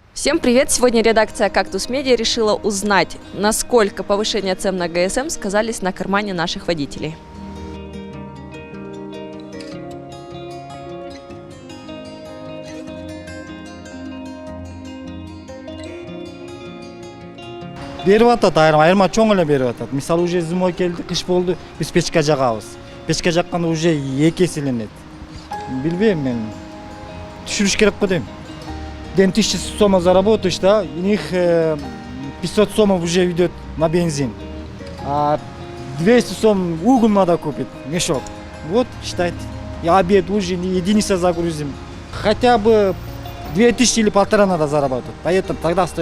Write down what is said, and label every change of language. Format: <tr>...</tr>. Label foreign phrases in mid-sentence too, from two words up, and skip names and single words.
<ru>Всем привет! Сегодня редакция «Кактус Медиа» решила узнать, насколько повышение цен на ГСМ сказались на кармане наших водителей.</ru> <ky>Берип атат, айырма чоң эле берип атат. Мисалы</ky> <ru>уже зимой</ru> <ky>келди, кыш болду, биз печка жагабыз. Печка жакканда уже 2 эселенет. Билбейм мен. Түшүрүш керек го дейм.</ky> <ru>Ден 1000 сом заработаешь, да, у них 500 сомов уже идет на бензин. А 200 сом уголь надо купить, мешок. Вот, считайте. Я обед, ужин, единица загрузим. Хотя бы 2000 или 1500 надо зарабатывать. Поэтому тогда остается.</ru>